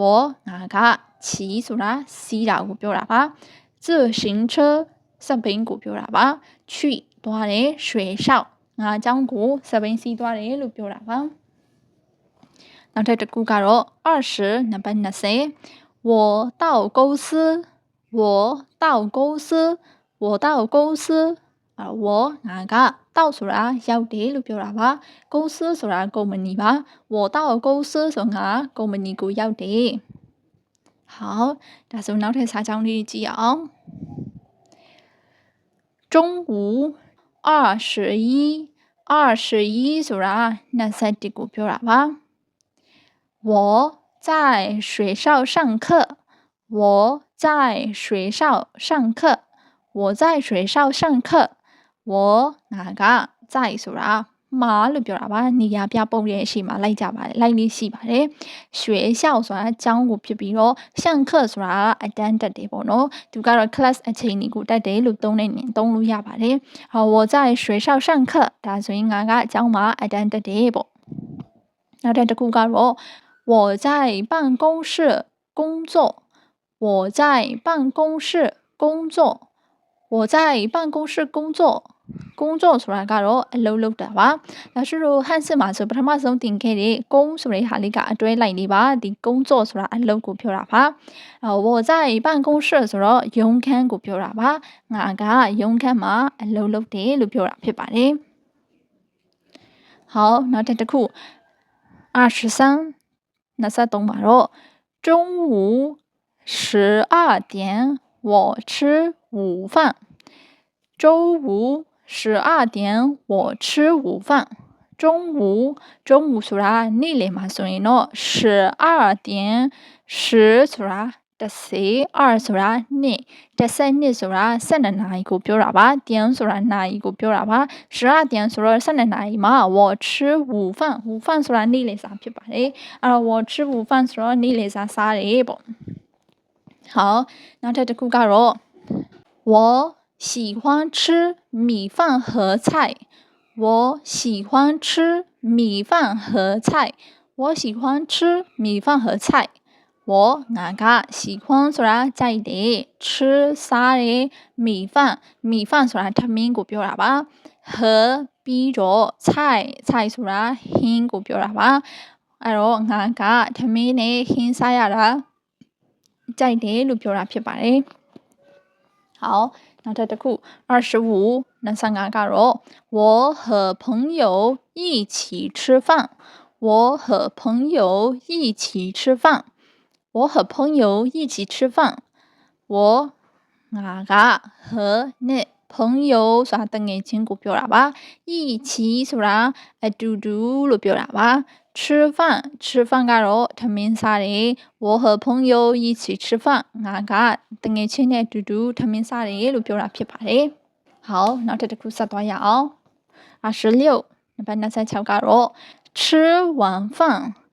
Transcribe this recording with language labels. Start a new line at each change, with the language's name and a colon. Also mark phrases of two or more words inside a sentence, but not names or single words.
Burmese: ငါက骑ဆိုတာစီးတာကိုပြောတာပါ自行車စက်ဘီးကိုပြောတာပါ去သွားတယ်学校 ငါအကြောင်းကိုစက်ဘီးစီးသွားတယ်လို့ပြောတာပါနောက်ထပ်တစ်ခုကတော့20နံပါတ်20
Chinese: 我到公司我到公司我到公司我
Burmese: ငါက到ဆိုတာရောက်တယ်လို့ပြောတာပါ公司ဆိုတာကုမ္ပဏီပါ
Chinese: 我到公司
Burmese: ဆိုငါကုမ္ပဏီကိုရောက်တယ်好ဒါဆိုနောက်ထပ်စာကြောင်းလေးကြည့်အောင်
Chinese: 中午21
Burmese: ဆိုတာ21ကိုပြောတာပါ
Chinese: 我在学校上课我在学校上课我在学校上课我
Burmese: ငါက在ဆိုတာမှာလို့ပြောတာပါနေရာပြပုံရဲ့အရှိမှာလိုက်ကြပါတယ်လိုက်လေးရှိပါတယ်学校ဆိုတာကျောင်းကိုဖြစ်ပြီးတော့上课ဆိုတာအတန်းတက်တယ်ပေါ့နော်သူကတော့ class အချိန်ကြီးကိုတက်တယ်လို့သုံးလို့ရပါတယ်ဟော
Chinese: 我在学校上课
Burmese: ဒါဆိုရင်ငါကအကျောင်းမှာအတန်းတက်တယ်ပေါ့နောက်တစ်ခုကတော့
Chinese: 我在办公室工作我在办公室工作我在办公室工作
Burmese: ဆိုတာကတော့အလုပ်လုပ်တာပါဒါဆိုလို့ဟန်စစ်မှာဆိုပထမဆုံးတင်ခဲ့တဲ့ကုန်းဆိုတဲ့ဟာလေးကအတွဲလိုက်လေးပါဒီကုန်းကြောဆိုတာအလုပ်ကိုပြောတာပါ
Chinese: 我在办公室
Burmese: ဆိုတော့ရုံးခန်းကိုပြောတာပါငါကရုံးခန်းမှာအလုပ်လုပ်တယ်လို့ပြောတာဖြစ်ပါတယ်好နောက်တစ်ခု
Chinese: 23မှာတော့中午12点我吃午饭周五12点我吃午饭中午
Burmese: ဆိုတာနေ့လယ်မှာဆိုရင်တော့
Chinese: 12点
Burmese: 10ဆိုတာ10 2ဆိုတာနှစ်12ဆိုတာ12နာရီကိုပြောတာပါ点ဆိုတာနာရီကိုပြောတာပါ12点ဆိုတော့12နာရီမှာ
Chinese: 我吃午饭
Burmese: ဆိုတာနေ့ လယ်စာဖြစ်ပါတယ်အဲ့တော့
Chinese: 我吃午饭
Burmese: ဆိုတော့နေ့လယ်စာစားတယ်ပေါ့好နောက်ထပ်တစ်ခုကတော့
Chinese: 我喜欢吃米饭和菜我
Burmese: 喜欢吃米饭和菜我喜欢吃米饭和菜我ငါ က喜欢ဆိုတာကြိုက်တယ်吃စားတယ်米饭ဆိုတာထမင်းကိုပြောတာပါ和ပြီးတော့菜ဆိုတာဟင်းကိုပြောတာပါအဲ့တော့ငါကထမင်း နဲ့ဟင်းစားရတာကြိုက်တယ်လို့ပြောတာဖြစ်ပါတယ်好နောက်ထပ်တစ်ခု25ကတော့
Chinese: 我和朋友一起吃饭我和朋友一起吃饭我和朋友一起吃饭我ငါက和နဲ့朋友
Burmese: ဆိုတာတငယ်ချင်းကိုပြောတာပါ一起ဆိုတာအတူတူလို့ပြောတာပါ吃饭ကတော့ထမင်းစားတယ်
Chinese: 我和朋友一起吃饭
Burmese: ငါကတငယ်ချင်းနဲ့အတူတူထမင်းစားတယ်လို့ပြောတာဖြစ်ပါတယ်好နောက်တစ်ခုဆက်သွားရအောင်26နံပါတ်26ကတော့
Chinese: 吃完饭